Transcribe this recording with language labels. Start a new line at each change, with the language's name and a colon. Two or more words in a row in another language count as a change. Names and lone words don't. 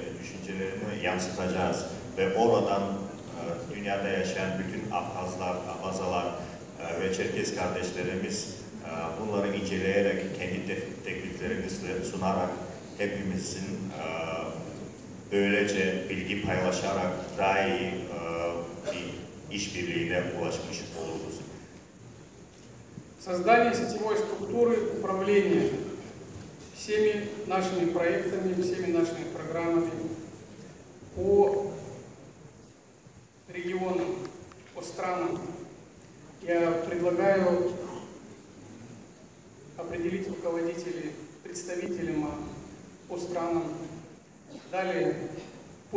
Turkish: düşüncelerini yansıtacağız ve oradan dünyada yaşayan bütün Abhazlar, Abazalar ve Çerkes kardeşlerimiz bunları inceleyerek, kendi tekliflerini sunarak hepimizin böylece bilgi paylaşarak daha iyi bir işbirliğine ulaşmış oluruz.
Russian: Создание сетевой структуры управления всеми нашими проектами, всеми нашими программами по регионам, по странам. Я предлагаю определить руководителей, представителям по странам, далее по